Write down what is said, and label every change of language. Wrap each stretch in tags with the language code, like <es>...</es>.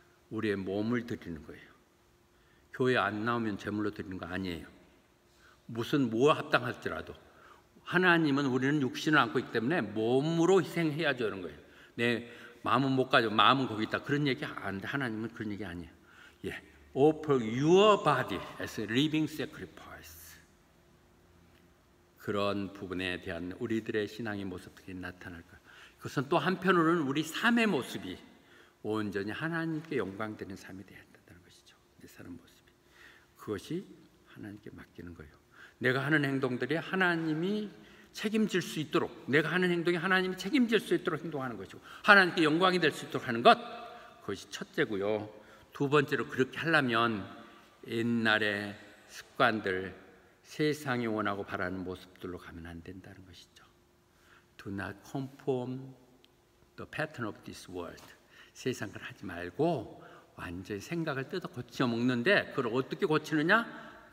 <ko>우리의 몸을 드리는 거예요. 교회 안 나오면 제물로 드리는 거 아니에요. 무슨 뭐와 합당할지라도 하나님은, 우리는 육신을 안고 있기 때문에 몸으로 희생해야죠. 이런 거예요. 내 마음은 못 가져, 마음은 거기 있다, 그런 얘기 안 돼. 하나님은 그런 얘기 아니에요.</ko> <en>Offer your body as a living sacrifice.</en> <ko>그런 부분에 대한 우리들의 신앙의 모습들이 나타날 거예요. 그것은 또 한편으로는 우리 삶의 모습이 온전히 하나님께 영광되는 삶이 되어야 한다는 것이죠. 내 사는 모습이. 그것이 하나님께 맡기는 거예요. 내가 하는 행동들이 하나님이 책임질 수 있도록, 내가 하는 행동이 하나님이 책임질 수 있도록 행동하는 것이고, 하나님께 영광이 될 수 있도록 하는 것, 그것이 첫째고요. 두 번째로, 그렇게 하려면 옛날의 습관들, 세상이 원하고 바라는 모습들로 가면 안 된다는 것이죠.</ko> <en>Do not conform the pattern of this world.</en> <ko>세상 걸 하지 말고 완전히 생각을 뜯어 고쳐 먹는데, 그걸 어떻게 고치느냐?</ko>